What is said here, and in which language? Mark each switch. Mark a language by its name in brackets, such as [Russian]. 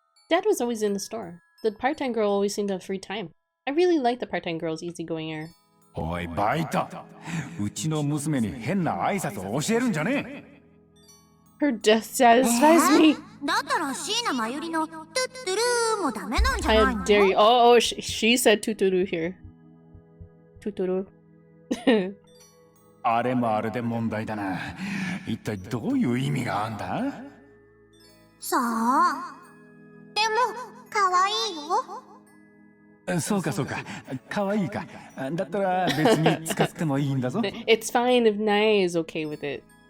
[English] Dad was always in the store. The part-time girl always seemed to have free time. I really liked the part-time girl's easygoing air. [Japanese] おい、バイト。うちの娘に変な挨拶を教えるんじゃねえ。 [English] Her death satisfies me. [Japanese] だったら椎名真由のトゥットゥルーもダメなんじゃないの? [English] How dare you? Oh, she said tuturu here. Tuturu. [Japanese] あれもあれで問題だな。一体どういう意味があんだ？さあ。でも、可愛いよ。そうかそうか。可愛いか。だったら別に使ってもいいんだぞ。 [English] It's fine if Nae is okay with it.